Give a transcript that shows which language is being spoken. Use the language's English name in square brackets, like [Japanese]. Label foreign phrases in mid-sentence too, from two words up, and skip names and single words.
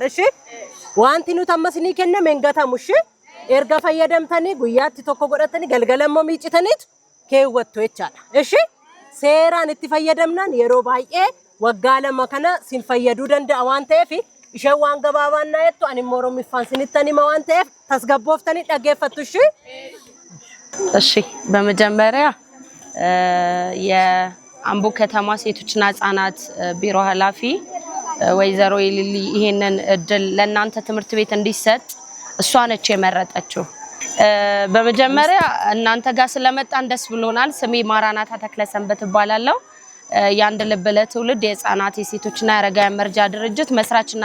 [Oromo] Ishee wanti nuti amma isinii kenname hin gatamu. Ishee erga fayyadamtanii guyyaatti tokko godhatanii galgala immoo miicitaniitu keewwattu jechaadha. Ishee seeraan itti fayyadamnaan yeroo baay'ee waggaa 2 kana sin fayyaduu danda'a waan ta'eef ishee waan gabaabaan na jettu ani immoo Oromiffaan sinittanii ma waan ta'eef tasgabbooftanii dhaggeeffattu. [Amharic] እሺ በመጀመሪያ የአምቦ ከተማ ሴቶችና ህጻናት ቢሮ ኃላፊ ወይዘሮ ኢሊሊ ይሄንን እድል ለእናንተ ትምህርት ቤት እንዲሰጥ እሷ ነች የመረጠችው። በመጀመሪያ እናንተ ጋር ስለመጣን ደስ ብሎናል። ስሜ ማራናታ ተክለሰንበት እባላለሁ። የአንድ ልብ ለትውልድ የህፃናት የሴቶችና የአረጋውያን መርጃ ድርጅት መስራችና